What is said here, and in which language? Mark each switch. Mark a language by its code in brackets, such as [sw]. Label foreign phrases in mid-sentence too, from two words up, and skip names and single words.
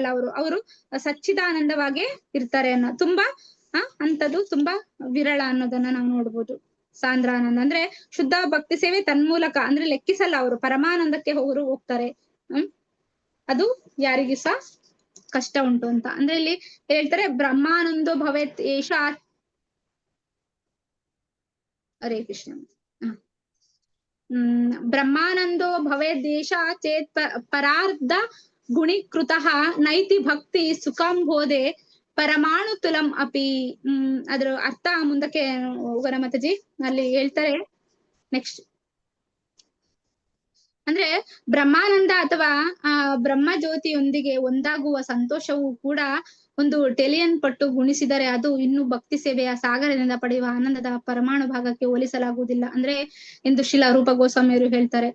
[kn] ಅವರು ಸಚ್ಚಿದಾನಂದವಾಗಿ ಇರ್ತಾರೆ ಅನ್ನೋ ತುಂಬಾ ಅಂತದ್ದು ತುಂಬಾ ವಿರಳ ಅನ್ನೋದನ್ನ ನಾವು ನೋಡ್ಬೋದು. ಸಾಂದ್ರಾನಂದ ಅಂದ್ರೆ ಶುದ್ಧ ಭಕ್ತಿ ಸೇವೆ ತನ್ಮೂಲಕ, ಅಂದ್ರೆ ಲೆಕ್ಕಿಸಲ್ಲ, ಅವರು ಪರಮಾನಂದಕ್ಕೆ ಹೋಗ್ತಾರೆ. ಅದು ಯಾರಿಗೂ ಸಹ ಕಷ್ಟ ಉಂಟು ಅಂತ. ಅಂದ್ರೆ ಇಲ್ಲಿ ಹೇಳ್ತಾರೆ, [sa] ब्रह्मानन्दो भवेत् एष. हरे कृष्ण. ब्रह्मानन्दो भवे देश चेत् परार्ध गुणीकृतः नैति भक्ति सुखम्बोधे परमाणु तुलं अपि. [kn] ಅದ್ರ ಅರ್ಥ ಮುಂದಕ್ಕೆ ಹೋಗೋಣ ಮಾತಾಜಿ, ಅಲ್ಲಿ ಹೇಳ್ತಾರೆ ನೆಕ್ಸ್ಟ್. ಅಂದ್ರೆ ಬ್ರಹ್ಮಾನಂದ ಅಥವಾ ಬ್ರಹ್ಮ ಜ್ಯೋತಿಯೊಂದಿಗೆ ಒಂದಾಗುವ ಸಂತೋಷವು ಕೂಡ ಒಂದು ಟೆಲಿಯನ್ ಪಟ್ಟು ಗುಣಿಸಿದರೆ ಅದು ಇನ್ನು ಭಕ್ತಿ ಸೇವೆಯ ಸಾಗರದಿಂದ ಪಡೆಯುವ ಆನಂದದ ಪರಮಾಣು ಭಾಗಕ್ಕೆ ಹೋಲಿಸಲಾಗುವುದಿಲ್ಲ ಅಂದ್ರೆ ಎಂದು ಶಿಲಾ ರೂಪ ಗೋಸ್ವಾಮಿಯವರು ಹೇಳ್ತಾರೆ.